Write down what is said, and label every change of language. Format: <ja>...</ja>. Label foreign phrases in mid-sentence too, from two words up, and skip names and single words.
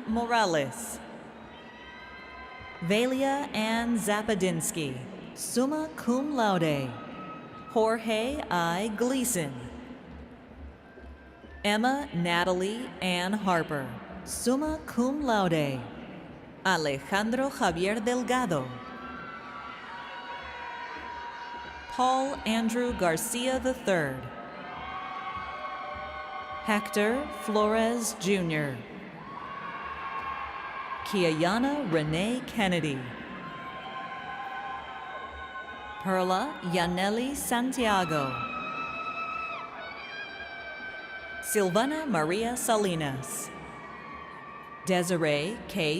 <en>Morales, Valia Ann Zapadinsky,</en> <la>summa cum laude,</la> <en>Jorge I. Gleason, Emma Natalie Ann Harper,</en> <la>summa cum laude,</la> <en>Alejandro Javier Delgado, Paul Andrew Garcia III, Hector Flores Jr., Kiayana Renee Kennedy, Perla Yaneli Santiago, Silvana Maria Salinas, Desiree K.</en>